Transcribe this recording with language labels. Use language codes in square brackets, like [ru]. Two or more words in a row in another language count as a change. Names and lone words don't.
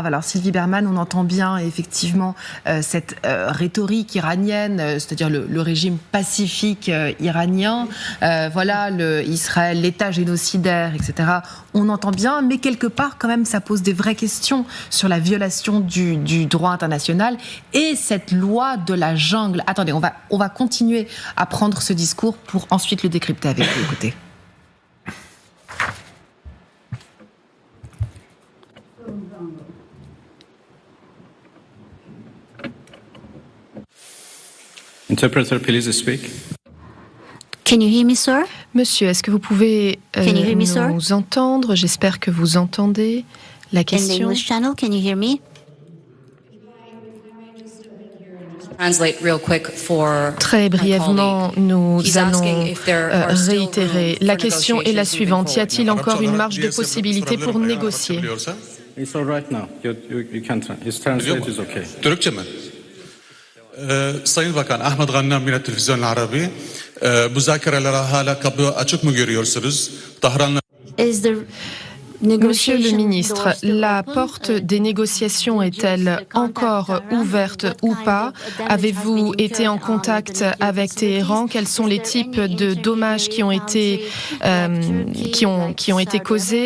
[fr] Alors Sylvie Bermann, on entend bien effectivement cette rhétorique iranienne, c'est-à-dire le régime pacifique iranien, voilà, Israël, l'État génocidaire, etc. On entend bien, mais quelque part quand même ça pose des vraies questions sur la violation du droit international et cette loi de la jungle. Attendez, on va continuer à prendre ce discours pour ensuite le décrypter avec vous. Écoutez. [en] Interpreter, please speak. Can you hear me, sir? [fr] Monsieur, est-ce que vous pouvez nous entendre? J'espère que vous entendez la question. [en] In the English channel, can you hear me? [fr] Très brièvement, nous allons réitérer. La question est la suivante. Y a-t-il encore une marge de possibilité pour négocier? [tr] Sayın Bakan, Ahmet Ghanam yine televizyon Arabi. Müzakereler hala kapı açık mı görüyorsunuz? Tahran'la [fr] Monsieur le ministre, la porte des négociations est-elle encore ouverte ou pas? Avez-vous été en contact avec Téhéran? Quels sont les types de dommages qui ont été causés?